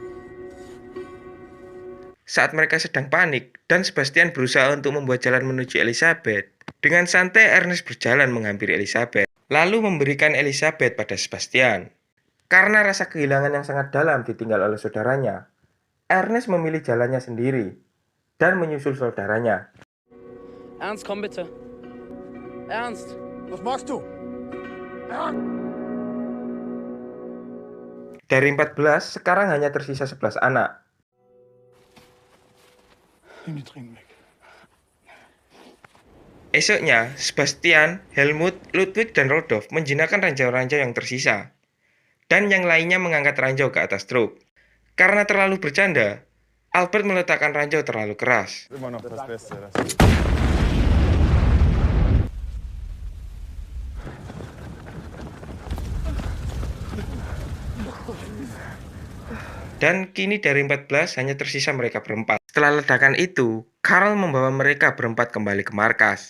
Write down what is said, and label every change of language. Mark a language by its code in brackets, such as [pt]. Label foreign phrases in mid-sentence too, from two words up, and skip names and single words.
[id] Saat mereka sedang panik dan Sebastian berusaha untuk membuat jalan menuju Elizabeth, dengan santai Ernest berjalan menghampiri Elizabeth, lalu memberikan Elizabeth pada Sebastian. Karena rasa kehilangan yang sangat dalam ditinggal oleh saudaranya, Ernest memilih jalannya sendiri dan menyusul saudaranya. [de] Ernst, komm bitte. Ernst! Was machst du? [id] Dari 14, sekarang hanya tersisa 11 anak. [de] Nimm die Tränen weg. [id] Esoknya, Sebastian, Helmut, Ludwig, dan Rodolf menjinakkan ranjau-ranjau yang tersisa. Dan yang lainnya mengangkat ranjau ke atas truk. Karena terlalu bercanda, Albert meletakkan ranjau terlalu keras. [de] Immer noch das Beste. [id] Dan kini dari 14 hanya tersisa mereka berempat. Setelah ledakan itu, Carl membawa mereka berempat kembali ke markas.